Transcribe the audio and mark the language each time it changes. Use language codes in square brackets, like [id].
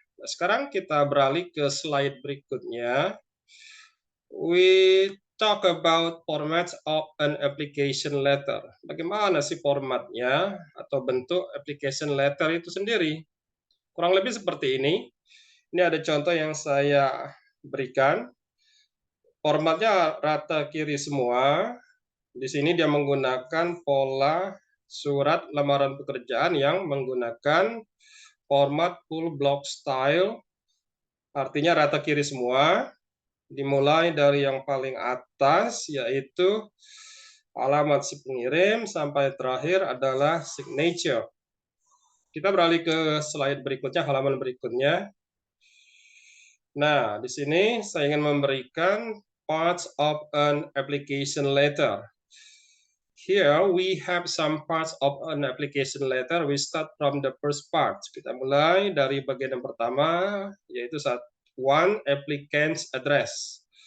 [id] Nah, sekarang kita beralih ke slide berikutnya. [en] We talk about formats of an application letter. [id] Bagaimana sih formatnya atau bentuk application letter itu sendiri? Kurang lebih seperti ini. Ini ada contoh yang saya berikan. Formatnya rata kiri semua. Di sini dia menggunakan pola surat lamaran pekerjaan yang menggunakan format full block style. Artinya rata kiri semua. Dimulai dari yang paling atas, yaitu alamat si pengirim, sampai terakhir adalah signature. Kita beralih ke slide berikutnya, halaman berikutnya. Nah, di sini saya ingin memberikan [en] parts of an application letter. Here we have some parts of an application letter. We start from the first part. [id] Kita mulai dari bagian yang pertama, yaitu one applicant's address.